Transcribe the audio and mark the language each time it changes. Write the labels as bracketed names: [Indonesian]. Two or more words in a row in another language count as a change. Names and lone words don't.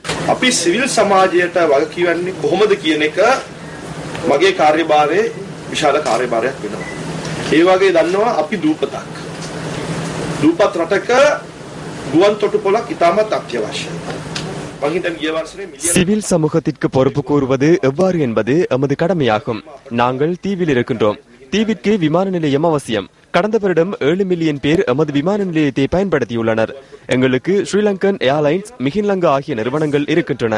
[Sinhala] අපි සිවිල් සමාජයට වගකීවන්නේ කොහොමද කියන එක මගේ කාර්යභාරයේ විශාල කාර්යභාරයක් වෙනවා. ඒ වගේ දන්නවා අපි දූපත් රටක ගුවන් තොටුපළක් ඉතාමත් අත්‍යවශ්‍යයි. [Tamil] சிவில் சமூகத்திற்கு பொறுப்பு கூறுவது எவ்வாறு என்பது எமது கடமையாகும். நாங்கள் தீவில் இருக்கின்றோம். தீவிற்கு விமான நிலையம் அவசியம். கடந்த வருடம் 7 மில்லியன் பேர் எமது விமான நிலையத்தை பயன்படுத்தியுள்ளனர். எங்களுக்கு ஸ்ரீலங்கன் ஏர்லைன்ஸ், மிகின்லங்கா ஆகிய நிறுவனங்கள் இருக்கின்றன.